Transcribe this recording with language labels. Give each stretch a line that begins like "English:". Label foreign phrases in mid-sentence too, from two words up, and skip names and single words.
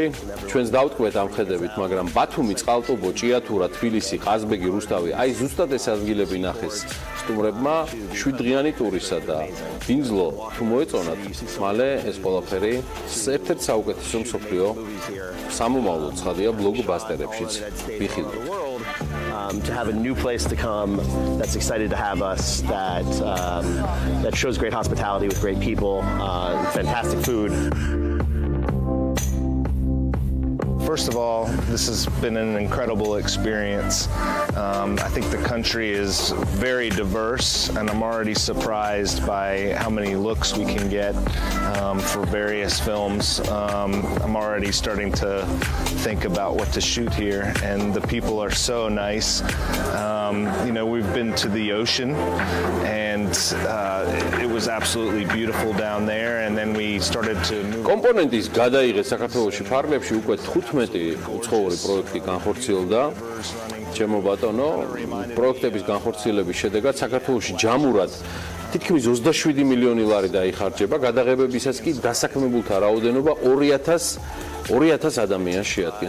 Georgian: ჩვენს დავტყვეთ ამ ხედებით, მაგრამ ბათუმი, წყალტუბო, ჭიათურა, თბილისი, ყაზბეგი, რუსთავი, აი ზუსტად ეს ადგილები ნახეს სტუმრებმა 7 დღიანი ტურისა და დინძლო თუ მოეწონათ, მალე ეს ყველაფერი ერთ-ერთ საუკეთესო მსოფლიო სამომავლო ცხადია ბლოკბასტერებშიც ვიხილოთ.
English: To have a new place to come that's excited to have us, that shows great hospitality with great people, fantastic food. First of all, this has been an incredible experience. I think the country is very diverse, and I'm already surprised by how many looks we can get for various films. I'm already starting to think about what to shoot here, and the people are so nice. You know, we've been to the ocean, and it was absolutely beautiful down there, and then we started to move.
Georgian: კომპონენტის გადაიღეს საქართველოში ფარგლებში უკვე 15 უცხოური პროექტი განხორციელდა. ჩემო ბატონო, პროექტების განხორციელების შედეგად საქართველოში ჯამურად თითქმის 27 მილიონი ლარი დაიხარჯება, გადაღებებისას კი დასაქმებულთა რაოდენობა 2000 ადამიანს შეადგენს.